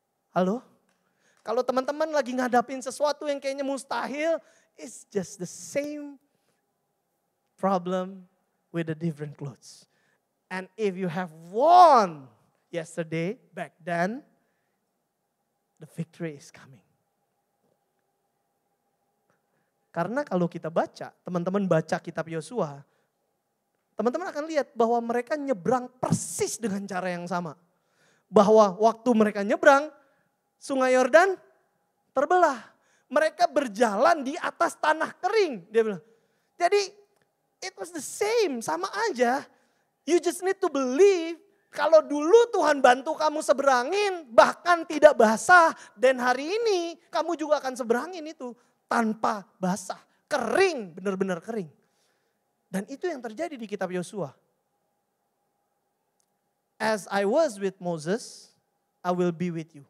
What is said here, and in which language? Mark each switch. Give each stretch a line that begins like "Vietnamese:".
Indonesian: Halo? Kalau teman-teman lagi ngadapin sesuatu yang kayaknya mustahil,
English: it's just the same problem with a different clothes. And if you have won yesterday, back then, the victory is coming.
Indonesian: Karena kalau kita baca, teman-teman baca kitab Yosua, teman-teman akan lihat bahwa mereka nyebrang persis dengan cara yang sama. Bahwa waktu mereka nyebrang, Sungai Yordan terbelah. Mereka berjalan di atas tanah kering, dia bilang. Jadi
English: it was the same,
Indonesian: sama aja.
English: You just need to believe.
Indonesian: Kalau dulu Tuhan bantu kamu seberangin, bahkan tidak basah. Dan hari ini kamu juga akan seberangin itu. Tanpa basah, kering, benar-benar kering. Dan itu yang terjadi di kitab Yosua.
English: As I was with Moses, I will be with you.